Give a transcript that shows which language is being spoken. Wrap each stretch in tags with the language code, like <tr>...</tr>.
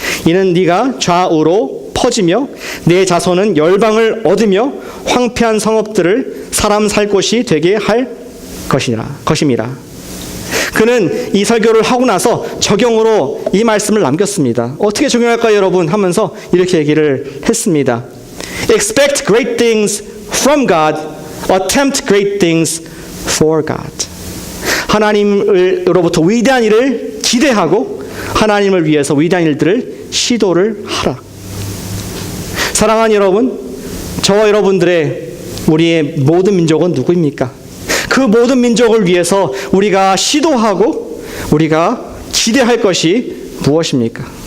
<ko>이는 네가 좌우로 퍼지며 내 자손은 열방을 얻으며 황폐한 성읍들을 사람 살 곳이 되게 할 것임이라. 그는 이 설교를 하고 나서 적용으로 이 말씀을 남겼습니다. 어떻게 적용할까요, 여러분? 하면서 이렇게 얘기를 했습니다.</ko> <en>Expect great things from God. Attempt great things for God.</en> <ko>하나님으로부터 위대한 일을 기대하고 하나님을 위해서 위대한 일들을 시도를 하라. 사랑하는 여러분, 저와 여러분들의 우리의 모든 민족은 누구입니까? 그 모든 민족을 위해서 우리가 시도하고 우리가 기대할 것이 무엇입니까?</ko>